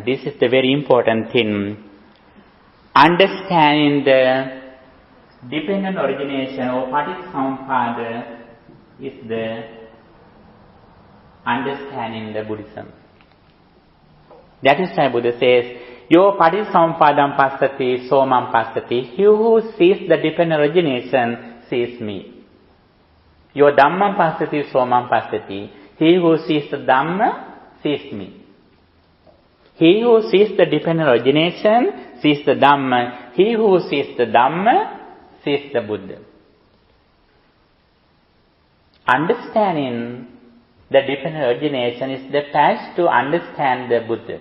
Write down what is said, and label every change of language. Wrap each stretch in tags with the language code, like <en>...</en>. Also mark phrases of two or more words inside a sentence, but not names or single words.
<en>This is the very important thing. Understanding the dependent origination of Paticcasamuppada is the understanding the Buddhism. That is why Buddha says,</en> <pi>Yo Paticcasamuppadam passati somam passati.</pi> <en>He who sees the dependent origination sees me.</en> <pi>Yo Dhammam passati somam passati.</pi> <en>He who sees the Dhamma sees me. He who sees the dependent origination sees the Dhamma. He who sees the Dhamma sees the Buddha. Understanding the dependent origination is the path to understand the Buddha.</en>